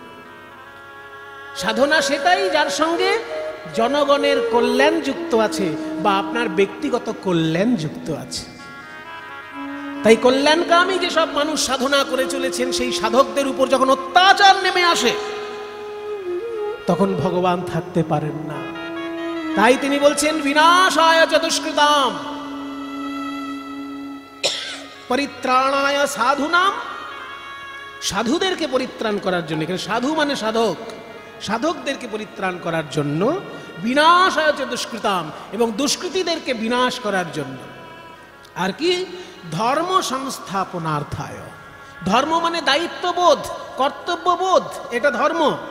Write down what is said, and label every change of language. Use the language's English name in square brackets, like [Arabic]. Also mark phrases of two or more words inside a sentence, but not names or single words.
[Bangla] সাধনা সেটাই যার সঙ্গে জনগণের কল্যাণ যুক্ত আছে বা আপনার ব্যক্তিগত কল্যাণ যুক্ত আছে। তাই কল্যাণকামী যেসব মানুষ সাধনা করে চলেছেন, সেই সাধকদের উপর যখন অত্যাচার নেমে আসে, তখন ভগবান থাকতে পারেন না। তাই তিনি বলছেন [Sanskrit] বিনাশায় চ দুষ্কৃতাম। পরিত্রাণায় সাধুনাম, [Bangla] সাধুদেরকে পরিত্রাণ করার জন্য, এখানে সাধু মানে সাধক, সাধকদেরকে পরিত্রাণ করার জন্য, [Sanskrit] বিনাশায় চ দুষ্কৃতাম, [Bangla] এবং দুষ্কৃতীদেরকে বিনাশ করার জন্য। আর কি? [Sanskrit] ধর্ম সংস্থাপনার্থায়। [Bangla] ধর্ম মানে দায়িত্ববোধ, কর্তব্যবোধ, এটা ধর্ম।